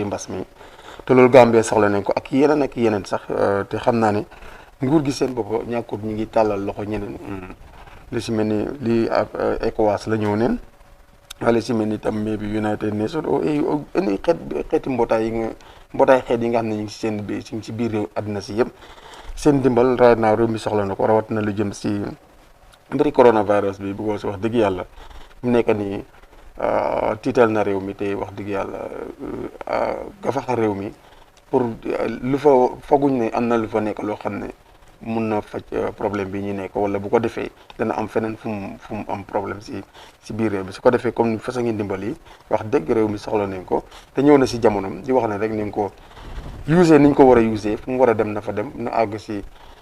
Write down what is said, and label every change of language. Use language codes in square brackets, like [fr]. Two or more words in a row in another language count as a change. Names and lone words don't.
[wo] mbas mi te loolu Gambie soxla nañ ko ak yeneen sax te xam naa ne nguur gi seen bopp ñàkkut ñu ngi tàllal loxo ñeneen li si mel ni lii ECOWAS la ñëw neen wala si mel ni tam maybe United Nations any xeeti mbootaay xeet yi nga xam ne ñu ngi si seen bi si biir réew àddina si yëpp seen dimbal [en] right now [wo] réew mi soxla na ko rawatina lu jëm si mbiri coronavirus bi bu ko si wax dëgg yàlla mu nekk nii tiital na réew mi te wax dëgg yàlla gafaxa réew mi pour lu fa foguñ ne am na lu fa nekk loo xam ne mun na faj problème bi ñu nekk wala bu ko defee dana am feneen fu mu am problème si biir réew mi su ko defee [fr] comme façon [wo] ngi ndimbal yi wax dëgg réew mi soxla nañ ko te ñëw na si jamonom di wax ne rek nañ ko user niñ ko war a user fu mu war a dem na fa dem na àgg si